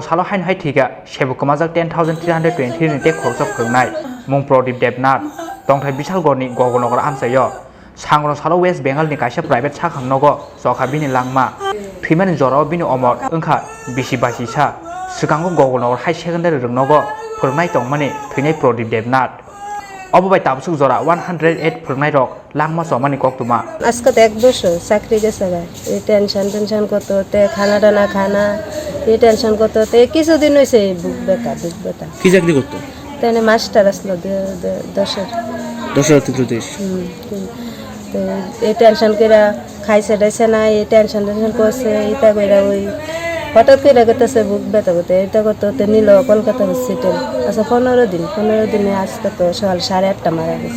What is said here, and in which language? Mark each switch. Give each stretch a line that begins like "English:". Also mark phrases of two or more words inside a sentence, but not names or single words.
Kok Borok: Shala Hai Thowikha Shebok Kumajak 10,320 ni te Khoroksa Phrwngnai Mung Pradip Devnath Tong Thai Bishal Gorni Gokul Nagar Amsayo Shangrang Shala West Bengal ni Kaisa Private Shakham Nagar Chokhabini Langma Thimani Jorao bini Omor Wngkha Bisi Basisa Swikango Gokul Nagar High Secondary Rungnogo Phrwngnai tongmani Thwngnai Pradip Devnath Obobai Tabusuk Jora 108 Phrwngnai rok Langma somani koktuma
Bangla: আজকে তো 1 বছর চাকরি গেছে এই টেনশন করতে খানা টানা খানা এই টেনশন করতে কিছুদিন হইছে বুক ব্যথা কি চাকরি করতে তাই মাস্টার আসলো 10 থেকে 30 তো এই টেনশন করে খাইছে দাইছে না এই টেনশন করছে এটা কইরা ওই হঠাৎ করে গেতেছে বুক ব্যথা করতে এটা করতে নিল কলকাতা হসপিটাল আচ্ছা 15 দিনে আজকে তো সকাল 8:30 মারা গেছে